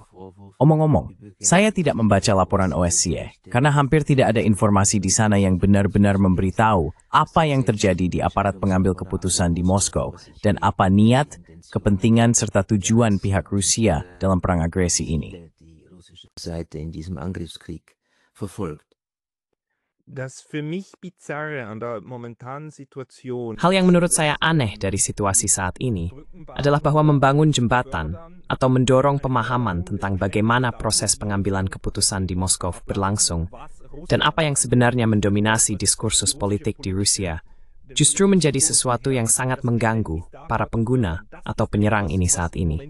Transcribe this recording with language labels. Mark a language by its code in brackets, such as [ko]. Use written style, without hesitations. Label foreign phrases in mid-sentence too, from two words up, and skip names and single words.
[id] Omong-omong, saya tidak membaca laporan OSCE, karena hampir tidak ada informasi di sana yang benar-benar memberitahu apa yang terjadi di aparat pengambil keputusan di Moskow, dan apa niat, kepentingan, serta tujuan pihak Rusia dalam perang agresi ini. [de] Das für mich Bizarre an der momentanen Situation. [id] Hal yang menurut saya aneh dari situasi saat ini adalah bahwa membangun jembatan atau mendorong pemahaman tentang bagaimana proses pengambilan keputusan di Moskow berlangsung dan apa yang sebenarnya mendominasi diskursus politik di Rusia justru menjadi sesuatu yang sangat mengganggu para pengguna atau penyerang ini saat ini.